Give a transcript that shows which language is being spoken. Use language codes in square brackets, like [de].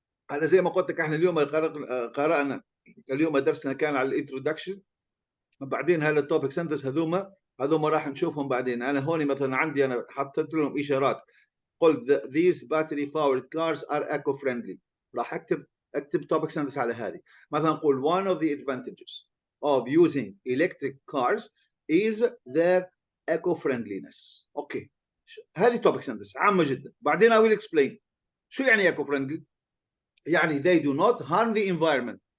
[ar] انا زي ما قلت لك احنا اليوم قرانا اليوم درسنا كان على الانترودكشن، بعدين هذا التوبك سنتنس هذوما راح نشوفهم بعدين. انا هوني مثلا عندي انا حطيت لهم اشارات، قلت [en] these battery powered cars are eco friendly، [ar] راح اكتب توبك سنتنس على هذه. [en] مثلا نقول one of the advantages of using electric cars is their eco friendliness. [ar] اوكي، هذه توبك سنتنس عامه جدا. [en] بعدين I will explain [ar] شو يعني [en] eco friendly. يعني they do not harm the environment.